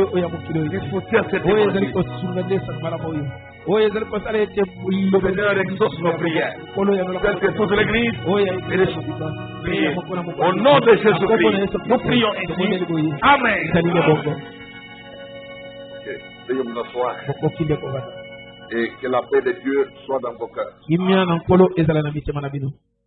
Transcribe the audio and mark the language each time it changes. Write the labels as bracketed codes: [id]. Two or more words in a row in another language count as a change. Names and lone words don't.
[fr] Il soutient cette énergie. Seigneur, exauce nos prières. Telle que toute l'Église et les prières. Au nom de Jésus-Christ, nous prions ici. Amen. Veuillez m'asseoir. [ln] bokoki nde kovanda [fr] Et que la paix de Dieu soit dans vos cœurs. [ln] kimia na nkolo ezala na mitema na bino